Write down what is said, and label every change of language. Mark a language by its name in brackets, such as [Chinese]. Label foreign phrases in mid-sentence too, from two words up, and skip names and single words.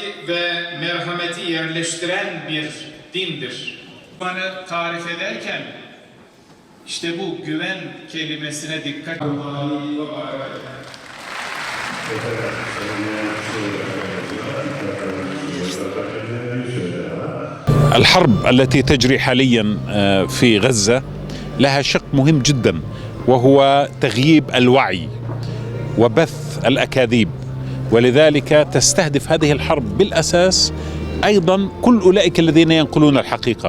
[Turkish] ve merhameti yerleştiren bir dindir. Bunu tarif ederken işte bu güven kelimesine dikkat. [Arabic] الحرب التي تجري حاليا في غزة لها شق مهم جدا، وهو تغييب الوعي وبث الأكاذيب، ولذلك تستهدف هذه الحرب بالأساس أيضا كل أولئك الذين ينقلون الحقيقة.